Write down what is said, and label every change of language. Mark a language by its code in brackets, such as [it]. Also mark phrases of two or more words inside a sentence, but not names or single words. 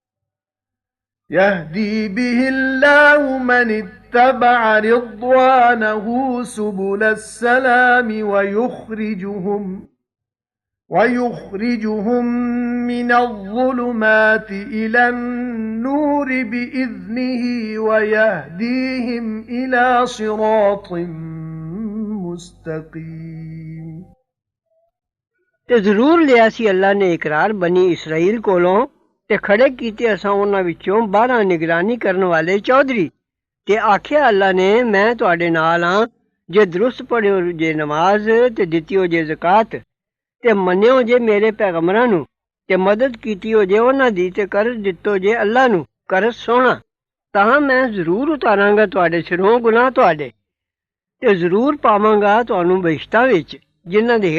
[ar] يهدي به الله من اتبع رضوانه سبل السلام ويخرجهم من الظلمات إلى النور بإذنه ويهديهم إلى صراط مستقيم [pa] ਤੇ ਜ਼ਰੂਰ ਲਿਆ ਸੀ ਅੱਲਾ ਨੇ ਇਕਰਾਰ ਬਨੀ ਇਸਰਾਈਲ ਕੋਲੋਂ ਤੇ ਖੜੇ ਕੀਤੇ ਅਸਾਂ ਉਹਨਾਂ ਵਿੱਚੋਂ 12 ਨਿਗਰਾਨੀ ਕਰਨ ਵਾਲੇ ਚੌਧਰੀ ਤੇ ਆਖਿਆ ਅੱਲਾ ਨੇ ਮੈਂ ਤੁਹਾਡੇ ਨਾਲ ਹਾਂ ਜੇ ਦਰੁਸਤ ਪੜ੍ਹਿਓ ਜੇ ਨਮਾਜ਼ ਤੇ ਦਿੱਤੀਓ ਜੇ ਜ਼ਕਾਤ ਤੇ ਮੰਨਿਓ ਜੇ ਮੇਰੇ ਪੈਗੰਬਰਾਂ ਨੂੰ ਤੇ ਮਦਦ ਕੀਤੀਓ ਜੇ ਉਹਨਾਂ ਦੀ ਤੇ ਕਰ ਦਿੱਤੋ ਜੇ ਅੱਲਾ ਨੂੰ ਕਰ ਸੋਹਣਾ ਤਾਂ ਮੈਂ ਜ਼ਰੂਰ ਉਤਾਰਾਂਗਾ ਤੁਹਾਡੇ ਸਿਰੋਂ ਗੁਨਾਹ ਤੁਹਾਡੇ ਤੇ ਜ਼ਰੂਰ ਪਾਵਾਂਗਾ ਤੁਹਾਨੂੰ ਬਹਿਸ਼ਤਾਂ ਵਿੱਚ ਜਿਨ੍ਹਾਂ ਦੇ